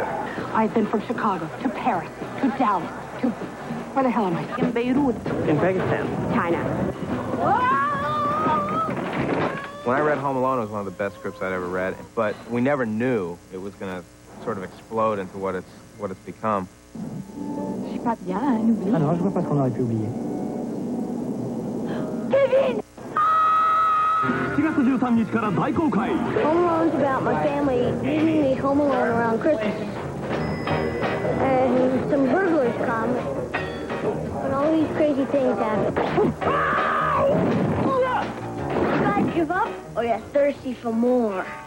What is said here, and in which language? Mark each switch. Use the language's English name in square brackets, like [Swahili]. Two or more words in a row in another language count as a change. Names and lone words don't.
[English] I've been from Chicago to Paris to Dallas to... Where the hell am I? In Beirut. In Pakistan. China. When I read Home Alone, it was one of the best scripts I'd ever read, but we never knew it was going to sort of explode into what it's become. [French] Je suis pas bien, oublie. Ah non, je vois pas ce qu'on aurait pu oublier. Kevin! [Japanese] 7 月13日から大公開 [English] Home Alone's about my family leaving me home alone around Christmas. And some burglars come, and all these crazy things happen. You guys give up, or you're thirsty for more?